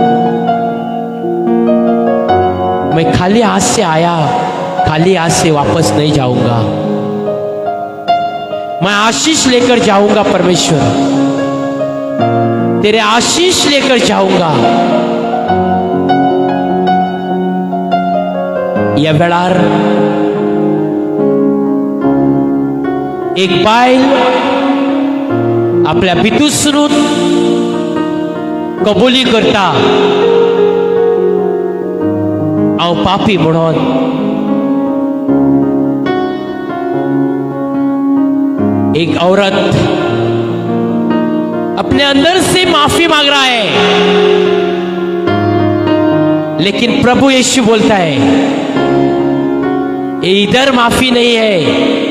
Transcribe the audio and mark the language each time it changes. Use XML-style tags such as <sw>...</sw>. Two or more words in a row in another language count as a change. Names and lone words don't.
<hi>मैं खाली हाथ से आया, खाली हाथ से वापस नहीं जाऊंगा. मैं आशीष लेकर जाऊंगा परमेश्वर, तेरे आशीष लेकर जाऊंगा.</hi> <kok>या वेळार एक बायल आपल्या भितूसून कबुली करता, हांव पापी म्हणून.</kok> <hi>एक औरत अपने अंदर से माफी मांग रहा है, लेकिन प्रभु यीशु बोलता है इधर माफी नहीं है.</hi>